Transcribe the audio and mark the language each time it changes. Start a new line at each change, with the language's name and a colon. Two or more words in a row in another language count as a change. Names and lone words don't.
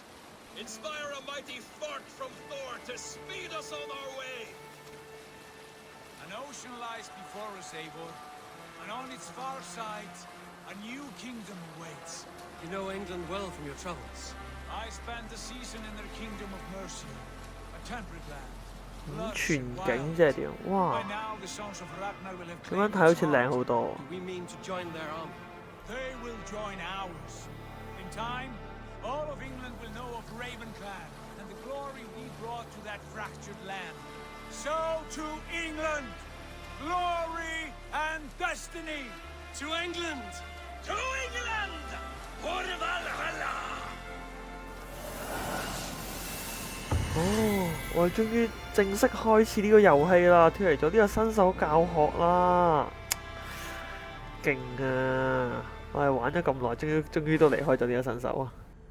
English: Inspire a mighty fart from Thor to speed us on our way! An ocean lies before us, Eivor, and on its far side, a new kingdom awaits. You know England well from your travels. I spent a season in their kingdom of mercy, a temperate land.
Cantonese: 咁全景即係點？哇！咁樣睇好似靚好多。
English: We mean to join their army. They will join ours. In time, all of England will know of Raven Clan and the glory we brought to that fractured land. So to England, glory and destiny. To England! To England! For Valhalla!
Cantonese: 哦，我哋終於正式開始呢個遊戲啦，脫離咗呢個新手教學啦，勁啊！我哋玩咗咁耐，終於都離開咗呢個新手啊！